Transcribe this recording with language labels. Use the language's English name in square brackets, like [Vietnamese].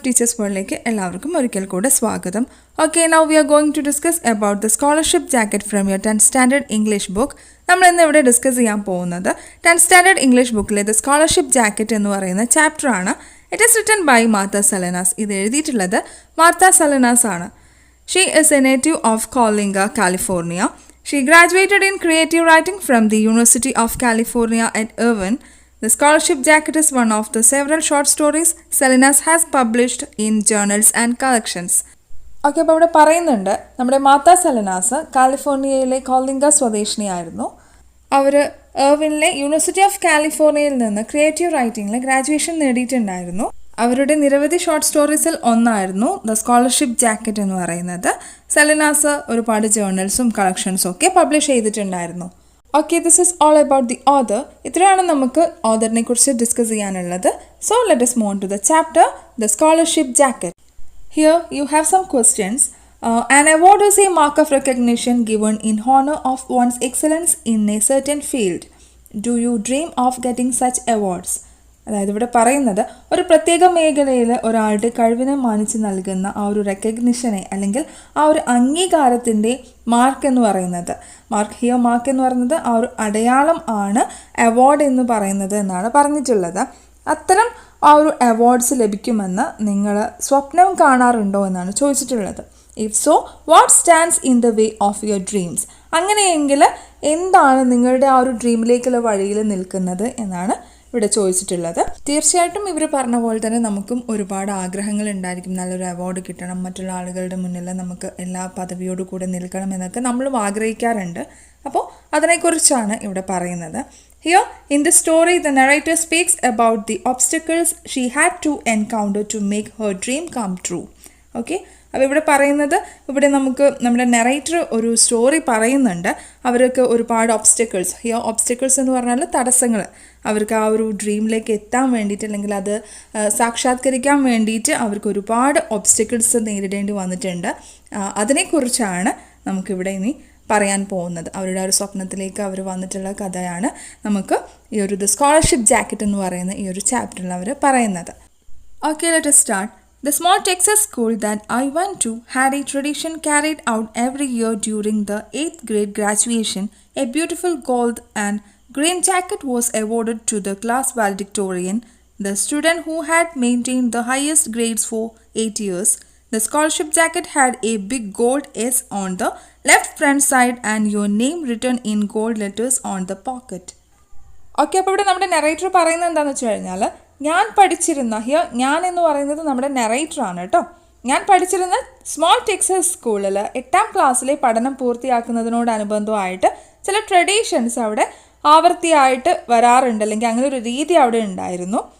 [Malayalam] Teachers World-ലേക്ക് എല്ലാവർക്കും ഒരിക്കൽ കൂടെ സ്വാഗതം. [English] Okay, now we are going to discuss about the scholarship jacket from your 10th standard English book. [Malayalam] നമ്മൾ ഇന്ന് ഇവിടെ ഡിസ്കസ് ചെയ്യാൻ പോകുന്നത് 10th standard English bookലെ the scholarship jacket എന്ന് പറയുന്ന ചാപ്റ്റർ ആണ്. [English] It is written by Martha Salinas. [Malayalam] ഇത് എഴുതിയിട്ടുള്ളത് Martha Salinas ആണ്. [English] She is a native of Coalinga, California. She graduated in creative writing from the University of California at Irvine. The scholarship jacket is one of the several short stories Salinas has published in journals and collections. [Malayalam] Okay, അപ്പോൾ ഇവിടെ പറയുന്നുണ്ട് നമ്മുടെ മാത്ത സലിനാസ് കാലിഫോർണിയയിലെ calling സ്വദേശിനിയായിരുന്നു. Our എർവിനിലെ university of കാലിഫോർണിയയിൽ നിന്ന് creative റൈറ്റിംഗിൽ graduation നേടിയിട്ടുണ്ടായിരുന്നു. അവരുടെ നിരവധി short സ്റ്റോറീസിൽ ഒന്നായിരുന്നു ദ സ്കോളർഷിപ്പ് ജാക്കറ്റ് എന്ന് പറയുന്നത്. സലിനാസ് ഒരുപാട് ജേർണൽസും കളക്ഷൻസും ഒക്കെ പബ്ലിഷ് ചെയ്തിട്ടുണ്ടായിരുന്നു. [English] Okay, this is all about the author. [Malayalam] ഇത്രയാണ് നമുക്ക് ഓതറിനെ കുറിച്ച് ഡിസ്കസ് ചെയ്യാനുള്ളത്. [English] So let us move on to the chapter, the scholarship jacket. Here you have some questions. An award is a mark of recognition given in honor of one's excellence in a certain field. Do you dream of getting such awards? [Malayalam] അതായത് ഇവിടെ പറയുന്നത് ഒരു പ്രത്യേക മേഖലയിൽ ഒരാളുടെ കഴിവിനെ മാനിച്ച് നൽകുന്ന ആ ഒരു റെക്കഗ്നിഷനെ അല്ലെങ്കിൽ ആ ഒരു അംഗീകാരത്തിൻ്റെ മാർക്ക് എന്ന് പറയുന്നത്, മാർക്ക് എന്ന് പറയുന്നത് ആ ഒരു അടയാളം ആണ് അവാർഡ് എന്ന് പറയുന്നത് എന്നാണ് പറഞ്ഞിട്ടുള്ളത്. അത്തരം ആ ഒരു അവാർഡ്സ് ലഭിക്കുമെന്ന് നിങ്ങൾ സ്വപ്നം കാണാറുണ്ടോ എന്നാണ് ചോദിച്ചിട്ടുള്ളത്. [English] If so, what stands in the way of your dreams? [Malayalam] അങ്ങനെയെങ്കിൽ എന്താണ് നിങ്ങളുടെ ആ ഒരു ഡ്രീമിലേക്കുള്ള വഴിയിൽ നിൽക്കുന്നത് എന്നാണ് ഇവിടെ ചോദിച്ചിട്ടുള്ളത്. തീർച്ചയായിട്ടും ഇവർ പറഞ്ഞ പോലെ തന്നെ നമുക്കും ഒരുപാട് ആഗ്രഹങ്ങൾ ഉണ്ടായിരിക്കും. നല്ലൊരു അവാർഡ് കിട്ടണം, മറ്റുള്ള ആളുകളുടെ മുന്നിൽ നമുക്ക് എല്ലാ പദവിയോടു കൂടെ നിൽക്കണം എന്നൊക്കെ നമ്മളും ആഗ്രഹിക്കാറുണ്ട്. അപ്പോൾ അതിനെക്കുറിച്ചാണ് ഇവിടെ പറയുന്നത്. [English] Here in the story the narrator speaks about the obstacles she had to encounter to make her dream come true. [Malayalam] Okay, അപ്പോൾ ഇവിടെ പറയുന്നത്, ഇവിടെ നമുക്ക് നമ്മുടെ നെറേറ്റർ ഒരു സ്റ്റോറി പറയുന്നുണ്ട്. അവർക്ക് ഒരുപാട് ഒബ്സ്റ്റക്കിൾസ്, ഹിയർ ഒബ്സ്റ്റക്കിൾസ് എന്ന് പറഞ്ഞാൽ തടസ്സങ്ങൾ, അവർക്ക് ആ ഒരു ഡ്രീമിലേക്ക് എത്താൻ വേണ്ടിയിട്ട് അല്ലെങ്കിൽ അത് സാക്ഷാത്കരിക്കാൻ വേണ്ടിയിട്ട് അവർക്ക് ഒരുപാട് ഒബ്സ്റ്റക്കിൾസ് നേരിടേണ്ടി വന്നിട്ടുണ്ട്. അതിനെക്കുറിച്ചാണ് നമുക്കിവിടെ ഇനി പറയാൻ പോകുന്നത്. അവരുടെ ഒരു സ്വപ്നത്തിലേക്ക് അവർ വന്നിട്ടുള്ള കഥയാണ് നമുക്ക് ഈ ഒരു ദ സ്കോളർഷിപ്പ് ജാക്കറ്റ് എന്ന് പറയുന്ന ഈ ഒരു ചാപ്റ്ററിൽ അവർ പറയുന്നത്. Okay, [English] Let us start. The small Texas school that I went to had a tradition carried out every year during the 8th grade graduation. A beautiful gold and green jacket was awarded to the class valedictorian, the student who had maintained the highest grades for 8 years. The scholarship jacket had a big gold S on the left front side and your name written in gold letters on the pocket. [Malayalam] Okay, അപ്പോൾ ഇവിടെ നമ്മുടെ narrator പറയുന്നത് എന്താണെന്ന് വെച്ച് കഴിഞ്ഞാൽ, ഞാൻ പഠിച്ചിരുന്ന, ഞാൻ എന്ന് പറയുന്നത് നമ്മുടെ നെറേറ്ററാണ് കേട്ടോ. ഞാൻ പഠിച്ചിരുന്ന സ്മോൾ ടെക്സസ് സ്കൂളിൽ 8ാം ക്ലാസ്സിലെ പഠനം പൂർത്തിയാക്കുന്നതിനോടനുബന്ധമായിട്ട് ചില ട്രഡീഷൻസ് അവിടെ ആവർത്തിയായിട്ട് വരാറുണ്ട്, അല്ലെങ്കിൽ അങ്ങനെ ഒരു രീതി അവിടെ ഉണ്ടായിരുന്നു.